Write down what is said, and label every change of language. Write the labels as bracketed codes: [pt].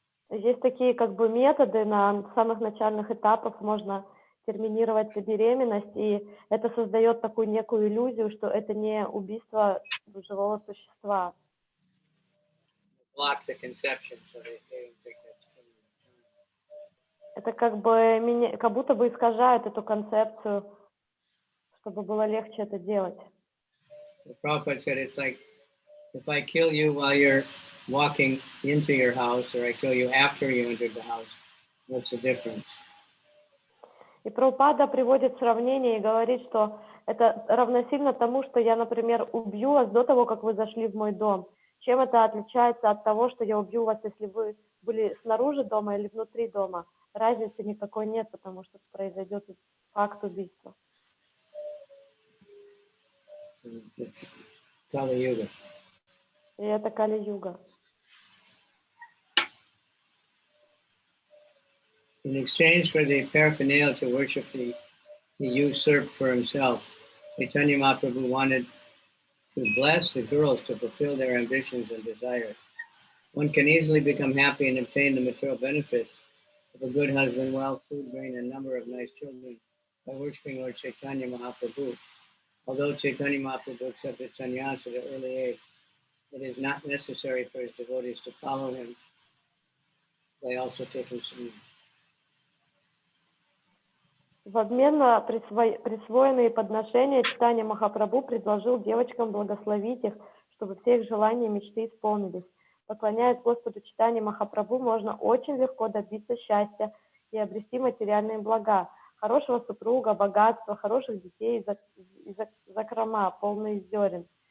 [ru] Есть такие как бы методы, на самых начальных этапах можно терминировать беременность, и это создает такую некую иллюзию, что это не убийство живого существа. [en] Block the conception, so they think that's killing the child. [ru] Это как бы как будто бы искажает эту концепцию, чтобы было легче это делать. [en] The Prabhupada said it's like if I kill you while you're walking into your house, or I kill you after you entered the house, what's the difference? [ru] И Прабхупада приводит сравнение и говорит, что это равносильно тому, что я, например, убью вас до того, как вы зашли в мой дом. Чем это отличается от того, что я убью вас, если вы были снаружи дома или внутри дома? Разницы никакой нет, потому что произойдет факт убийства. [en] It's Kali-yuga. [ru] И это Кали-юга. [en] In exchange for the paraphernalia to worship he usurped for himself, Caitanya Mahaprabhu wanted to bless the girls to fulfill their ambitions and desires. One can easily become happy and obtain the material benefits of a good husband, wealth, food, grain, and a number of nice children by worshiping Lord Chaitanya Mahaprabhu. Although Chaitanya Mahaprabhu accepted sannyas at an early age, it is not necessary for his devotees to follow him by also taking sannyas. [ru] В обмен на присвоенные подношения Чайтанья Махапрабху предложил девочкам благословить их, чтобы все их желания и мечты исполнились. Поклоняясь Господу Чайтаньи Махапрабху, можно очень легко добиться счастья и обрести материальные блага, хорошего супруга, богатства, хороших детей и закрома, полные зерен.